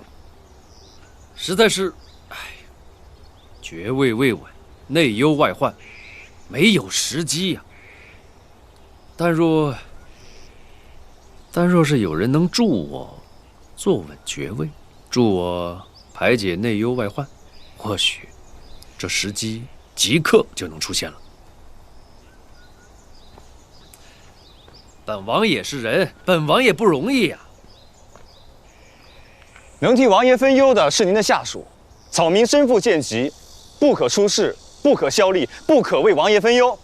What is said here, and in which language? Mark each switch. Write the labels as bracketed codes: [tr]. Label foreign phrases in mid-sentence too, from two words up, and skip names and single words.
[zh] 實在是，爵位未穩，內憂外患，沒有時機呀。但若是有人能助我坐穩爵位，助我排解內憂外患，或許這時機即刻就能出現了。本王也是人，本王也不容易呀。能替王爺分憂的是您的下屬，草民身負賤籍，不可出仕，不可效力，不可為王爺分憂。